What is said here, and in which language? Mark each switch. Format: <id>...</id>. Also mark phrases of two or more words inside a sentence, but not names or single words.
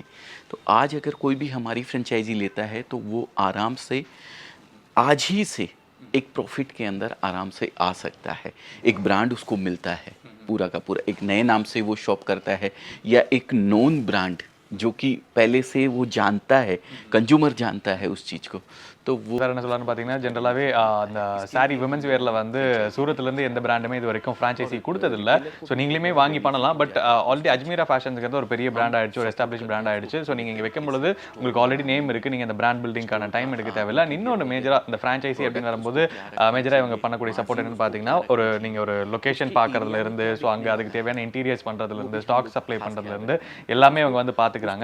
<hi>तो आज अगर कोई भी हमारी फ्रेंचाइजी लेता है तो वो आराम से आज ही से एक प्रॉफिट के अंदर आराम से आ सकता है। एक ब्रांड उसको मिलता है पूरा का पूरा, एक नए नाम से वो शॉप करता है, या एक</hi> <en>known brand</en> <hi>जो कि पहले से वो जानता है, कंज्यूमर जानता है उस चीज़ को, तो वो</hi> <ta>வேறு என்ன சொல்லலாம்னு பார்த்தீங்கன்னா, ஜென்ரலாகவே அந்த சாரி</ta> <en>women's wearil</en> <ta>வந்து சூரத்துலேருந்து எந்த பிராண்டுமே இது வரைக்கும் ஃப்ரான்ச்சைசி கொடுத்ததில்ல. ஸோ நீங்களுமே வாங்கி பண்ணலாம்.</ta> <en>but already</en> <ta>அஜ்மீரா ஃபேஷன்ஸுங்கிறது ஒரு பெரிய பிராண்ட் ஆகிடுச்சு, ஒரு</ta> <en>establish brand</en> <ta>ஆகிடுச்சு. ஸோ நீங்கள் இங்கே வைக்கும் பொழுது உங்களுக்கு</ta> <en>already name</en> <ta>இருக்குது, நீங்கள் அந்த</ta> <en>brand buildingan time</en> <ta>எடுக்க தேவையில்லை. இன்னொன்று மேஜராக இந்த ஃப்ரான்ச்சைசி அப்படின்னு வரும்போது மேஜராக இவங்க பண்ணக்கூடிய சப்போர்ட் என்னன்னு பார்த்தீங்கன்னா, நீங்கள் ஒரு லொக்கேஷன் பார்க்குறதுலேருந்து, ஸோ அங்கே அதுக்கு தேவையான இன்டீரியர்ஸ் பண்ணுறதுலேருந்து,</ta> <en>stock supply</en> <ta>பண்ணுறதுலேருந்து எல்லாமே அவங்க வந்து பார்த்துக்கிறாங்க.</ta>